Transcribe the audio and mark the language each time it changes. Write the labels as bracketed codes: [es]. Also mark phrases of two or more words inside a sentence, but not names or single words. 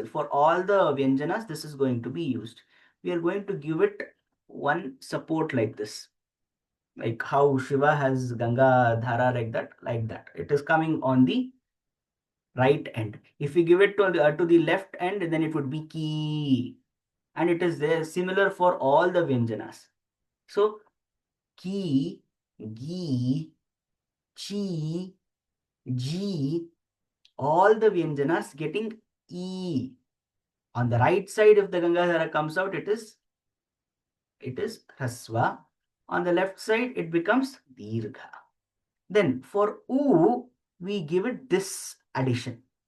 [en] For all the Vyanjanas, this is going to be used. We are going to give it one support like this. Like how Shiva has Ganga Dhara like that. It is coming on the right end. If we give it to the left end, then it would be ki. And it is there similar for all the Vyanjanas. So ki, gi, chi, ji, all the Vyanjanas getting E. On the right side, if the Gangadhara comes out, it is Hasva. On the left side, it becomes Dirgha. Then for U, we give it this addition.